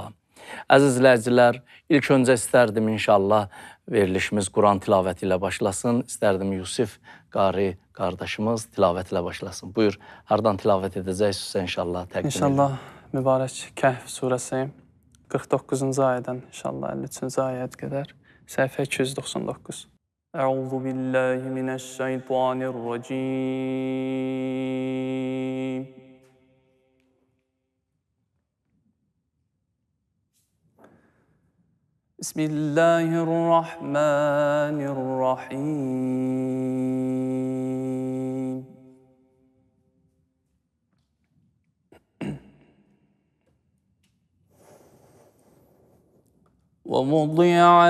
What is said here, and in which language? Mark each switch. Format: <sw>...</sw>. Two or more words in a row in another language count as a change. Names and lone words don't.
<az>Əziz izləyicilər, ilk öncə istərdim inşallah verilişimiz Quran tilavəti ilə başlasın. İstərdim Yusif Qari qardaşımız tilavət ilə başlasın. Buyur, hardan tilavət edəcəksinizsə inşallah təqdim edin. İnşallah mübarək Kəhf surəsi 49-cu ayədən inşallah 53-cü ayət qədər səhifə 299.</az> <ar>أعوذ بالله من الشيطان الرجيم بسم الله الرحمن الرحيم ووضع</ar>